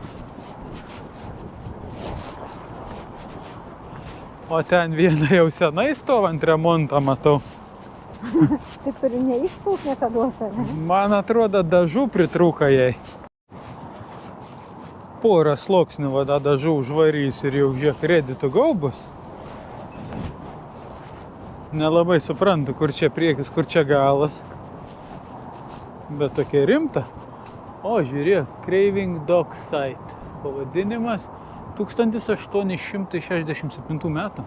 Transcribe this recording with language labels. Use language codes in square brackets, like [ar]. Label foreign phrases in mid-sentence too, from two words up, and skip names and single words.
[lt] O ten viena jau senai stovant remontą matau. taip ir neišplauk niekaduose, ne? Man atrodo, dažų pritrūka jai. Porą sluoksnių vada dažų užvarys ir jau žiūrėk [en] ready to go [lt] bus. Nelabai suprantu, kur čia priekis, kur čia galas. Bet tokia rimta. O, žiūrėk, Craving Dock Site. Pavadinimas 1867 metų.